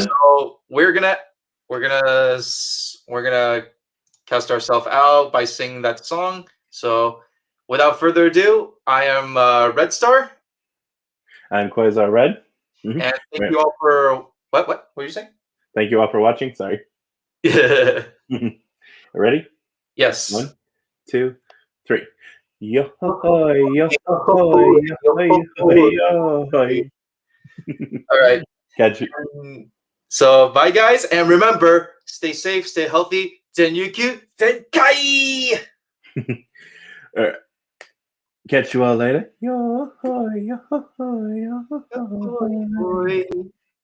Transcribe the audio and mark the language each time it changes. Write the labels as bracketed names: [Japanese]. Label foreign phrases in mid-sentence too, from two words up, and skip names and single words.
[English] So we're gonna cast ourselves out by singing that song. So without further ado, I am Red Star, I'm Quasar Red. and thank Right. you all for what were you saying? Thank you all for watching. Sorry. Ready? Yes. 1, 2, 3. Yo ho yo ho yo ho. All right. Catch you. So bye, guys, and remember, stay safe, stay healthy. Zenyukyu Zenkai. Catch you all later. Yo ho yo ho yo ho. Bye.